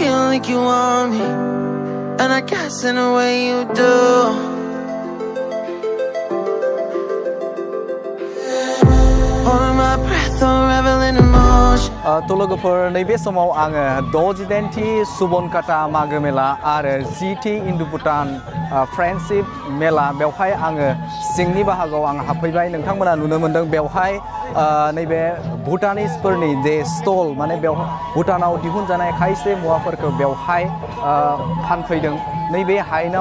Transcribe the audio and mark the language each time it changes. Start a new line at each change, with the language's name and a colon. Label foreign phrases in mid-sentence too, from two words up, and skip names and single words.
English: like you want me, and I guess in a way you do. Holding my breath, I'm reveling emotion.
Bodo: लोगोफोर नैबे समाव आङो 6 जिदाइनथि सुबनकाटा मागो मेला आरो 10थि इन्दु भुटान फ्रेन्डशिप मेला बेवहाय आङो सिंनि बाहागोआव आं हाबफैबाय नोंथांमोना नुनो मोनदों बेवहाय नैबे भुटानिसफोरनि जे स्टल माने बेवहाय भुटानाव दिहुनजानाय खायसे मुवाफोरखौ बेवहाय फानफैदों नैबे हायेनाव